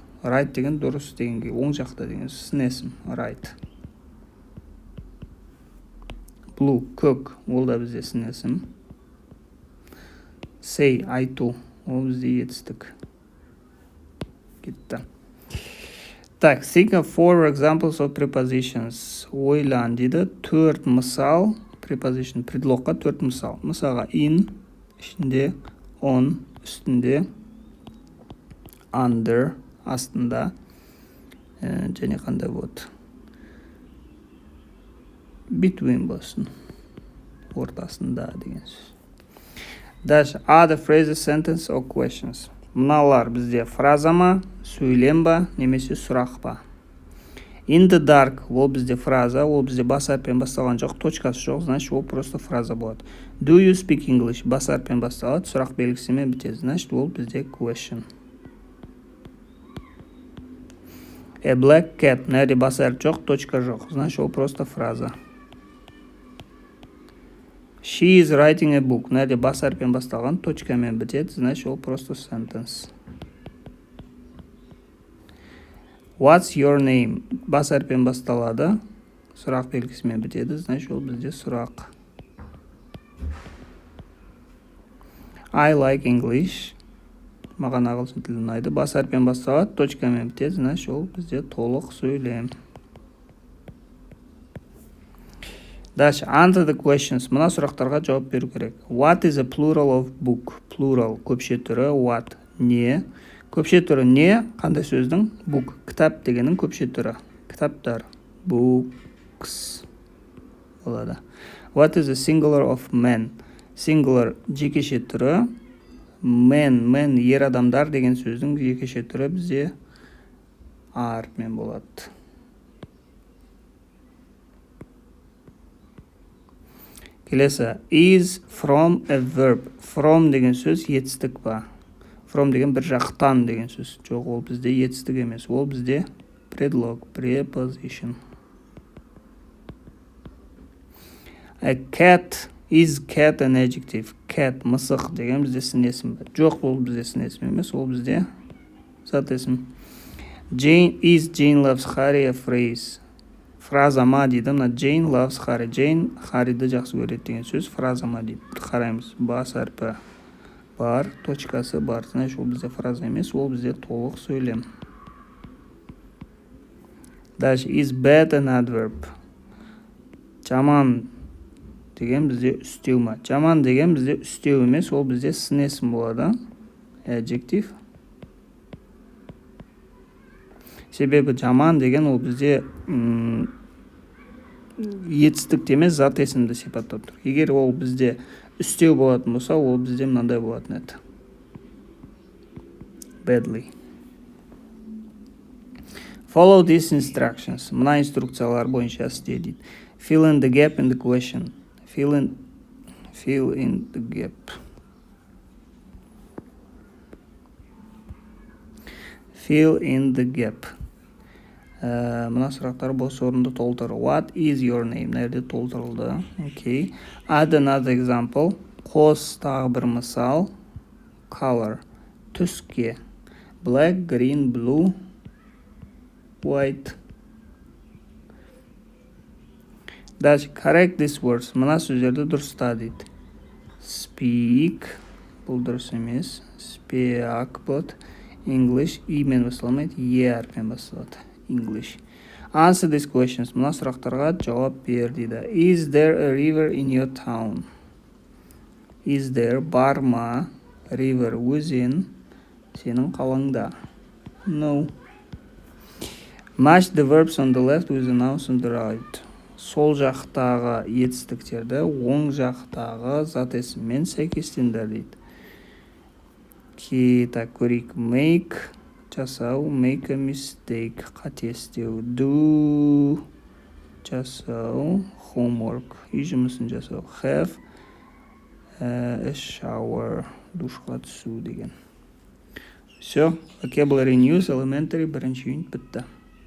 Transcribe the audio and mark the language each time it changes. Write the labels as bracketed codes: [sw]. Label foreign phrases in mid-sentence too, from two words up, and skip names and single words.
[kk] Right деген дұрыс дегенге, оң жақта деген сын есім. Right. Blue, көк, ол да бізде сын есім. Say, айту, ол бізде етістік. Кетті. Так, [en] think of 4 examples of prepositions. [kk] Ойлан дейді. 4 мысал, preposition, предлогқа 4 мысал. Мысалға in, ішінде, on, үстінде, under, астында, және қандай болады. Between болсын, ортасында деген сөз. Дальше, [en] are the phrases, sentence or questions. [kk] Мыналар бізде фраза ма, сөйлем ба, немесе сұрақ па. [en] In the dark, [kk] ол бізде фраза, ол бізде бас әрпен басталған жоқ, точкасы жоқ, значит, ол просто фраза болады. [en] Do you speak English? [kk] Бас әрпен басталады, сұрақ белгісімен бітеді, значит, ол бізде question. [en] A black cat, [kk] нәрде бас әрп жоқ, точка жоқ, значит, ол просто фраза. [en] She is writing a book, [kk] нәрде бас әрпен басталған, точкамен бітеді, значит, ол просто sentence. [en] What's your name? [kk] Бас әрпен басталады, сұрақ белгісімен бітеді, значит, ол бізде сұрақ. [en] I like English. [kk] Маған ағылшын тілі ұнайды. Бас әрпен басталады, точкамен бітеді, значит, ол бізде толық сөйлем. Дальше, [en] answer the questions. [kk] Мына сұрақтарға жауап беру керек. [en] What is a plural of book? Plural, [kk] көпше түрі, what, не. Көпше түрі не, қандай сөздің? Book, кітап дегенің көпше түрі. Кітаптар, books болады. [en] What is a singular of men? [kk] Singular, жекеше түрі. Men, ер адамдар деген сөздің жекеше түрі бізде әрпмен болады. Келесі, [en] is from a verb. [kk] From деген сөз етістік ба? From деген бір жақтан деген сөз. Жоқ, ол бізде етістік емес. Ол бізде предлог, preposition. [en] A cat, Is cat an adjective? [kk] Cat, мысық деген бізде сын есім бар. Жоқ, бұл бізде сын есім емес, ол бізде зат есім. [en] Is Jane loves Harry a phrase? [kk] Фраза ма дейді. Мына [en] Jane loves Harry. [kk] Jane Харриді жақсы көреді деген сөз. Фраза ма дейді. Қараймыз. Бас әрпі бар, точкасы бар. Значит, ол бізде фраза емес, ол бізде толық сөйлем. Дальше. [en] Is bad an adverb? [kk] Жаман деген бізде үстеу ма? Жаман деген бізде үстеу емес, ол бізде сын есім болады. Adjective. Себебі жаман деген ол бізде етістік емес, зат есімді сипаттап тұр. Егер ол бізде үстеу болатын болса, ол бізде мынандай болатын еді. Badly. [en] Follow these instructions. [kk] Мына инструкциялар бойынша істе дейді. [en] Fill in the gap in the question. Fill in the gap. Fill in the gap. [kk] Мына сұрақтар бос орынды толтыр. [en] What is your name? [kk] Нәрде толтырылды? Okay. [en] Add another example. [kk] Қос тағы бір мысал. Color. Түске. [en] Black, green, blue, white. [kk] Дальше. [en] Correct these words. [kk] Мына сөздерді дұрыста дейді. Speak. Бұл дұрыс емес. Speak болады. English. И-мен басталмайды. Е-әрпен басталады. English. [en] Answer these questions. [kk] Мына сұрақтарға жауап бер дейді. [en] Is there a river in your town? Is there [kk] бар ма? River өзен сенің қалаңда. No. [en] Match the verbs on the left with the nouns on the right. [kk] Сол жақтағы етістіктерді оң жақтағы зат есіммен сәйкестендір дейді. Так, көрейік. Make жасау, [en] make a mistake, [kk] қате істеу. Do жасау, homework, үй жұмысын жасау. [en] Have a shower, [kk] душқа түсу деген. Все, [en] vocabulary news, elementary, [kk] бірінші юнит бітті.